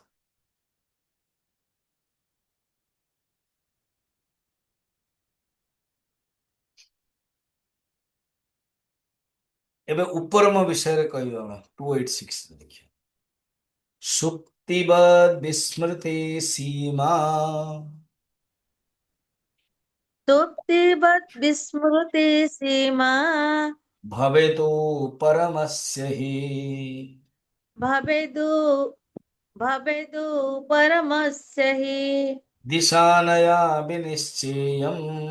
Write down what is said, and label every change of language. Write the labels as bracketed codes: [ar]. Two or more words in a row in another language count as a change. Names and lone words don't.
[or] ଏବେ ଉପରମ ବିଷୟରେ କହିବା 286 ଦେଖିବା। [sa] सुप्तिवद् विस्मृति सीमा सुप्तिवत् विस्मृति सीमा भवेतु परमस्य हि भवेदु भवेदु परमस्य हि दिशानया विनिश्चेयम्